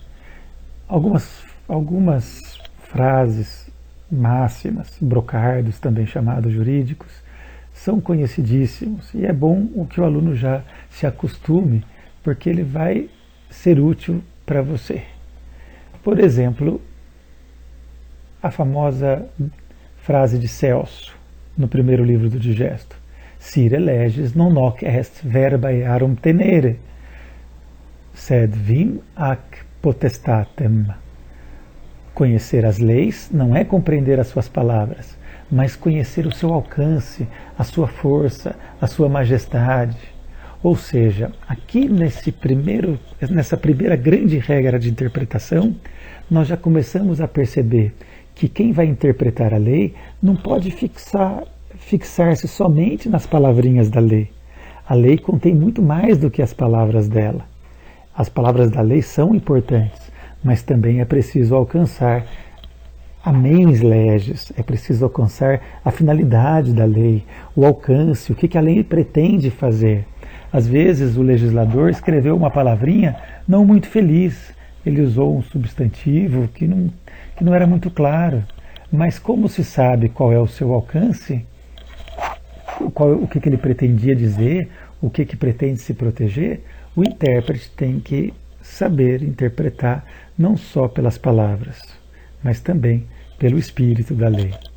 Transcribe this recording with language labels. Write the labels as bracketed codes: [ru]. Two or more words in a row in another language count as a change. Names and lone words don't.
[pt] Algumas frases, máximas, brocardos, também chamados jurídicos, são conhecidíssimos e é bom o que o aluno já se acostume, porque ele vai ser útil para você. Por exemplo, a famosa frase de Celso, no primeiro livro do Digesto: [la] Sire leges non hoc est verba earum tenere, sed vim ac potestatem. [pt] Conhecer as leis não é compreender as suas palavras, mas conhecer o seu alcance, a sua força, a sua majestade. Ou seja, aqui nessa primeira grande regra de interpretação, nós já começamos a perceber que quem vai interpretar a lei não pode fixar-se somente nas palavrinhas da lei. A lei contém muito mais do que as palavras dela. As palavras da lei são importantes, mas também é preciso alcançar a [la] mens legis, [pt] é preciso alcançar a finalidade da lei, o alcance, o que a lei pretende fazer. Às vezes o legislador escreveu uma palavrinha não muito feliz, ele usou um substantivo que não era muito claro, mas como se sabe qual é o seu alcance, o que ele pretendia dizer, o que pretende se proteger, o intérprete tem que saber interpretar não só pelas palavras, mas também pelo espírito da lei.